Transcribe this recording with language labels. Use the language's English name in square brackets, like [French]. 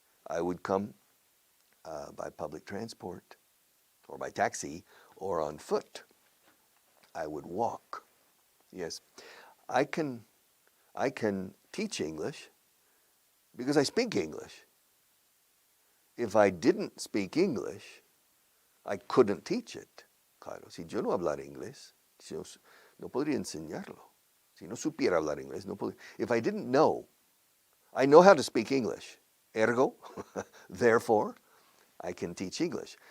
[English] I would come by public transport or by taxi or on foot. I would walk. Yes, I can teach English because I speak English. If I didn't speak English, I couldn't teach it. [Spanish] Claro, si yo no hablara inglés, no podría enseñarlo. Si no supiera hablar inglés, no podría. [English] If I didn't know, I know how to speak English. Ergo, therefore, I can teach English.